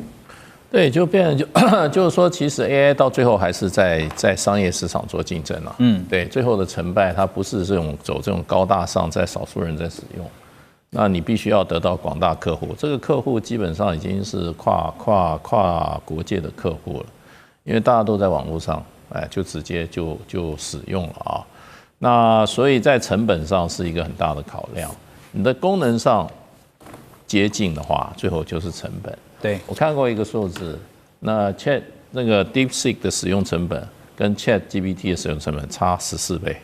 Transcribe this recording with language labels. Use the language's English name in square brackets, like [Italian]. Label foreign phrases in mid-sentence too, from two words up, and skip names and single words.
[Chinese] 對，就變成就是說，其實 AI 到最後還是在商業市場做競爭對，最後的成敗它不是走這種高大上，在少數人在使用。那你必須要得到廣大客戶，這個客戶基本上已經是跨國界的客戶了，因為大家都在網絡上，就直接就使用了那所以在成本上是一個很大的考量。你的功能上接近的話，最後就是成本。對，我看過一個數字，那個 DeepSeek 的使用成本跟 ChatGPT 的使用成本差14倍。